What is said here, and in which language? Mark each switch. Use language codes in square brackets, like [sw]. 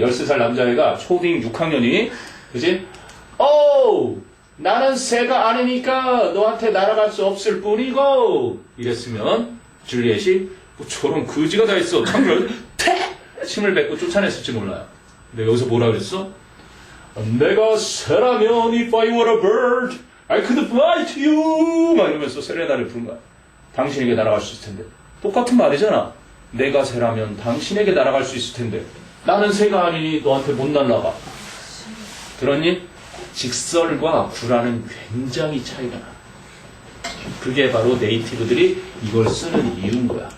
[ko] 13살 남자애가 초딩 6학년이 그지? 오! 나는 새가 아니니까 너한테 날아갈 수 없을 뿐이고 이랬으면 줄리엣이 뭐 저런 거지가 다 있어. 창문을 태! 침을 뱉고 쫓아냈을지 몰라요. 근데 여기서 뭐라 그랬어? 내가 새라면 [en] if I were a bird I could fly to you [ko] 막 이러면서 세레나를 부른 거야. 당신에게 날아갈 수 있을 텐데. 똑같은 말이잖아. 내가 새라면 당신에게 날아갈 수 있을 텐데 나는 새가 아니니 너한테 못 날아가. 들었니? 직설과 구라는 굉장히 차이가 나. 그게 바로 네이티브들이 이걸 쓰는 이유인 거야.